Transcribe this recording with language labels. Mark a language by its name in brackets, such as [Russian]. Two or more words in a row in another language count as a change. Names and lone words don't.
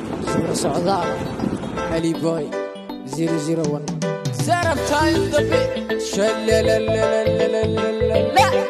[Somali] Soo socda. [English] Ali Boy, zero zero one. Zara time the beat. Shalalalalalalalala.